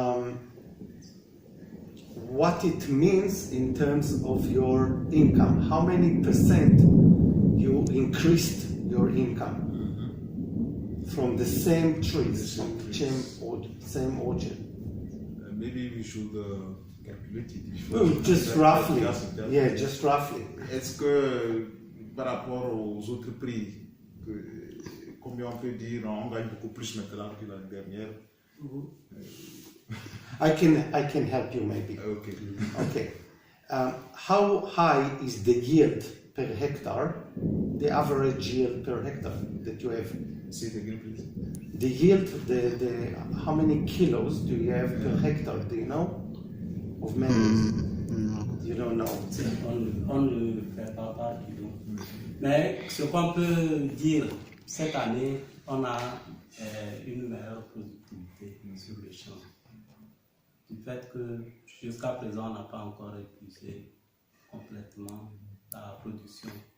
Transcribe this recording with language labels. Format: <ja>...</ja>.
<en>What it means in terms of your income, how many percent you increased your income from the same trees, from the same orchard. Maybe we should calculate it. No, just roughly. Yeah, just roughly.</en> <fr>Est-ce que par rapport aux autres prix, combien on peut dire on gagne beaucoup plus maintenant que l'année dernière?</fr> <en>I can help you maybe. Okay. Okay. How high is the yield per hectare, the average yield per hectare that you have? Say it again, please. The yield, the how many kilos do you have per hectare? Do you know? Of mangoes? No. You don't know.</en> <fr>On ne le fait pas par kilo. Mais ce qu'on peut dire, cette année, on a une meilleure productivité sur le champ. Du fait que jusqu'à présent, on n'a pas encore épuisé complètement la production.</fr>